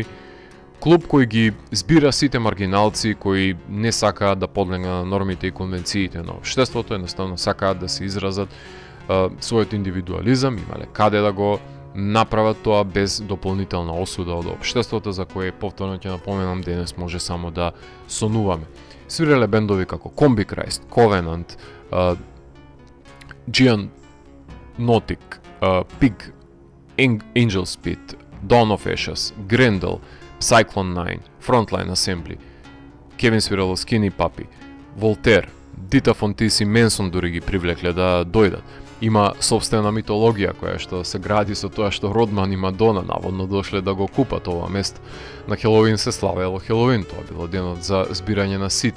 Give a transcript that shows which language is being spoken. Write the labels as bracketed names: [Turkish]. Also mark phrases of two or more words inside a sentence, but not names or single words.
[Macedonian] Клуб кој ги збира сите маргиналци кои не сакаат да подлегнат на нормите и конвенциите на општеството, едноставно сакаат да се изразат својот индивидуализам, имале каде да го направат тоа без дополнителна осуда од општеството за кое повторно ќе напоменам денес може само да сонуваме. Свиреле бендови како Combi Christ, Covenant, Giant Nautic, Pig, Angel Spit, Dawn of Ashes, Grendel, Cyclone 9, Frontline Assembly, Кевин свирало Skinny Puppy, Волтер, Дита Фонтис и Менсон дури ги привлекле да дојдат. Има собствена митологија која што се гради со тоа што Родман и Мадона наводно дошле да го купат ова место. На Хелоуин се славело Хелоуин, тоа било денот за збирање на сите.